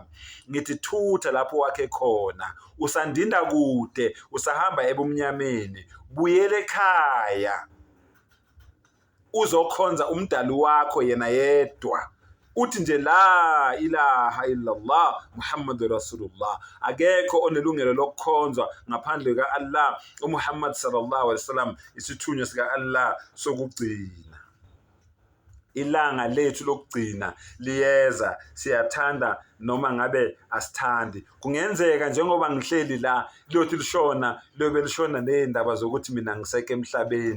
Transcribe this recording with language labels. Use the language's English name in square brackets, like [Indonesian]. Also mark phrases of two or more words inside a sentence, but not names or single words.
[Zulu] Ngithi thutha lapho wakhe khona, usandinda kude, usahamba ebumnyameni, buyele ekhaya uzokhonza umdali wakho yena yedwa. Uthi nje [Arabic] لا إله إلا الله محمد رسول الله, [Zulu] akekho onelungelo lokukhonzwa ngaphandle ka-Allah uMuhammad [Arabic] صلى الله عليه وسلم, [Zulu] isithunywa sika Allah sokugcina. Ilanga lethu lokugcina liyeza, siyathanda noma ngabe asithandi. Kungenzeka njengoba ngihleli la liyothi lishona, liyobe lishona nezindaba zokuthi mina ngiseke emhlabeni.